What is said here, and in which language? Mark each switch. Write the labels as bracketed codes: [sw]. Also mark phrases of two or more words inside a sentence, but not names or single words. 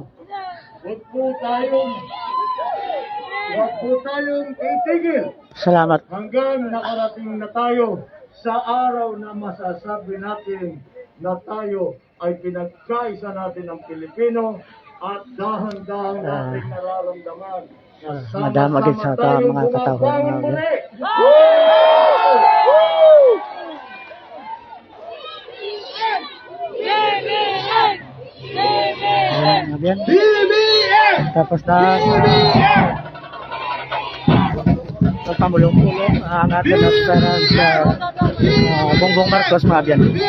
[tl] Huwag po tayong titigil. Salamat. Hanggang nakarating na tayo sa araw na masasabi natin na tayo ay pinagkaisa natin ng Pilipino at dahan-dahan natin nararamdaman na [hil] madama gid sa mga katawhan mga BBM! [tl] Tapos na pagpamulong-pulong ang ating aspirant sa Bongbong Marcos mga biyan.